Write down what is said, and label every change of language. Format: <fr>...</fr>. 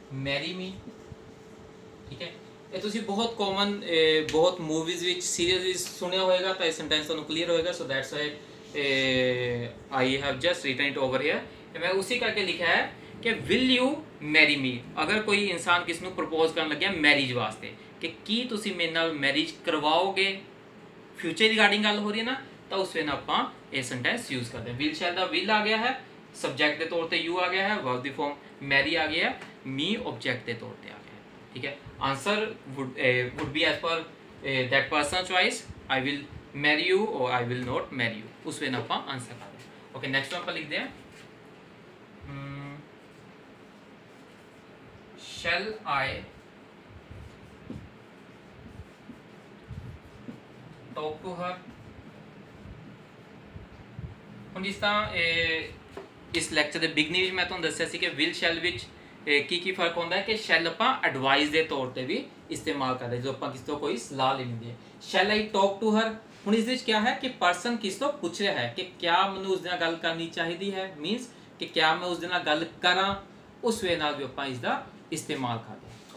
<en>marry me</en> <hi>ठीक है</hi> <pa>ਇਹ ਤੁਸੀਂ ਬਹੁਤ ਕਾਮਨ ਬਹੁਤ ਮੂਵੀਜ਼ ਵਿੱਚ ਸੀਰੀਜ਼ ਵਿੱਚ ਸੁਣਿਆ ਹੋਵੇਗਾ ਤਾਂ ਇਹ ਸੈਂਟੈਂਸ ਤੁਹਾਨੂੰ ਕਲੀਅਰ ਹੋਏਗਾ</pa> <en>so that's why I have just written it over here</en> <pa>ਮੈਂ ਉਸੇ ਕਰਕੇ ਲਿਖਿਆ ਹੈ ਕਿ</pa> <en>will you marry me</en> <pa>ਅਗਰ ਕੋਈ ਇਨਸਾਨ ਕਿਸ ਨੂੰ ਪ੍ਰਪੋਜ਼ ਕਰਨ ਲੱਗਿਆ ਮੈਰਿਜ ਵਾਸਤੇ ਕਿ ਕੀ ਤੁਸੀਂ ਮੇਰੇ ਨਾਲ ਮੈਰਿਜ ਕਰਵਾਓਗੇ ਫਿਊਚਰ ਰਿਗਾਰਡਿੰਗ ਗੱਲ ਹੋ ਰਹੀ ਹੈ ਨਾ ਤਾਂ ਉਸ ਵੇ ਨਾਲ ਆਪਾਂ ਇਹ ਸੈਂਟੈਂਸ ਯੂਜ਼ ਕਰਦੇ ਹਾਂ ਵਿਲ ਸ਼ੈਲ ਦਾ ਵਿਲ ਆ ਗਿਆ ਹੈ</pa> <hi>सब्जेक्ट के तौर पे यू आ गया है, वर्ब दी फॉर्म मैरी आ गया है, मी ऑब्जेक्ट के तौर पे आ गया है। ठीक है,</hi> <en>answer would be as per that person choice, I will marry you</en> <hi>और</hi> <en>I will not marry you,</en> <hi>उस वे आप आंसर कर दें। ओके, नेक्स्ट वन पर लिख दें,</hi> <en>shall I talk to her।</en> <pa>ਹੁਣ ਜਿਸ ਤਰ੍ਹਾਂ ਇਸ ਲੈਕਚਰ ਦੇ ਬਿਗਨਿੰਗ ਵਿੱਚ ਮੈਂ ਤੁਹਾਨੂੰ ਦੱਸਿਆ ਸੀ ਕਿ ਵਿਲ ਸ਼ੈਲ ਵਿੱਚ ਕੀ ਫਰਕ ਹੁੰਦਾ ਹੈ ਕਿ ਸ਼ੈਲ ਆਪਾਂ ਐਡਵਾਈਸ ਦੇ ਤੌਰ ਤੇ ਵੀ ਇਸਤੇਮਾਲ ਕਰਦੇ ਜਦੋਂ ਆਪਾਂ ਕਿਸੇ ਤੋਂ ਕੋਈ ਸਲਾਹ ਲੈਣੀ ਹੈ।</pa> <en>shall I talk to her,</en> <pa>ਹੁਣ ਇਸ ਵਿੱਚ ਕੀ ਹੈ ਕਿ ਪਰਸਨ ਕਿਸ ਤੋਂ ਪੁੱਛ ਰਿਹਾ ਹੈ ਕਿ ਕਿਆ ਮੈਨੂੰ ਉਸ ਦੇ ਨਾਲ ਗੱਲ ਕਰਨੀ ਚਾਹੀਦੀ ਹੈ, ਮੀਨਸ ਕਿ ਕਿਆ ਮੈਂ ਉਸ ਦੇ ਨਾਲ ਗੱਲ ਕਰਾਂ, ਉਸ ਵੇ ਨਾਲ ਵੀ ਆਪਾਂ ਇਸ ਦਾ</pa> <hi>इस्तेमाल करते हैं।</hi>